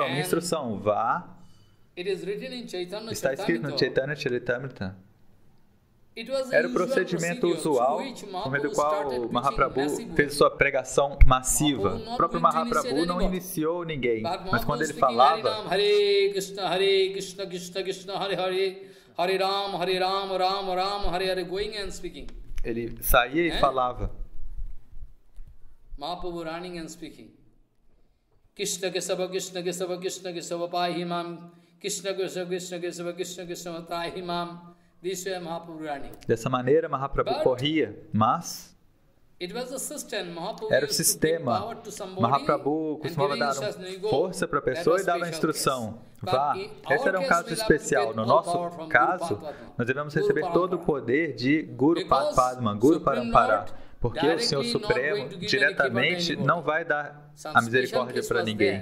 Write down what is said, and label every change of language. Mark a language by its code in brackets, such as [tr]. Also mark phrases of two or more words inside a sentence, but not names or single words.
[pt] Minha instrução, vá. Está escrito no Chaitanya Charitamrita. Era o procedimento usual, por meio do qual o Mahaprabhu fez sua pregação massiva. O próprio Mahaprabhu não iniciou ninguém, mas quando ele falava, [sa] Hare Krishna, Krishna Krishna, Hare Hare, Hare Ram, Ram Ram, Hare Hare, [en] going and speaking. [pt] Ele saía e falava. [en] Mahaprabhu running and speaking. [sa] Krishna Kesava, Krishna Kesava, Krishna Kesava, Pahimam, Krishna Kesava, Krishna Kesava, Krishna Kesava, Trahimam. [pt] Dessa maneira, Mahaprabhu corria, mas era o sistema. Mahaprabhu costumava dar força para a pessoa e dava instrução. Vá. Esse era um caso especial. No nosso caso, nós devemos receber todo o poder de [sa] Guru Padma, Guru Parampara, [pt] porque o Senhor Supremo diretamente não vai dar a misericórdia para ninguém.